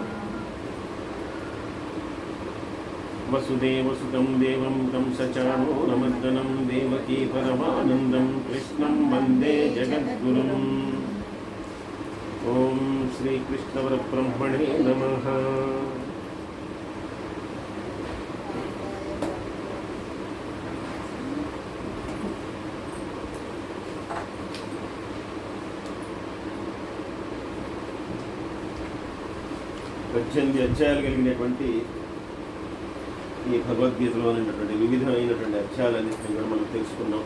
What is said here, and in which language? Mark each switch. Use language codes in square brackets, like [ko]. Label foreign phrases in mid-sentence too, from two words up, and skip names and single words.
[sa] वसुदेवसुतं देवं कंसचाणूरमर्दनं देवकी परमानन्दं कृष्णं वन्दे जगद्गुरुम्। ॐ श्रीकृष्णपरब्रह्मणे नमः। [te] పద్దెనిమిది అధ్యాయాలు కలిగినటువంటి ఈ భగవద్గీతలో ఉన్నటువంటి వివిధమైనటువంటి అధ్యాయాలన్నింటినీ కూడా మనం తెలుసుకున్నాం.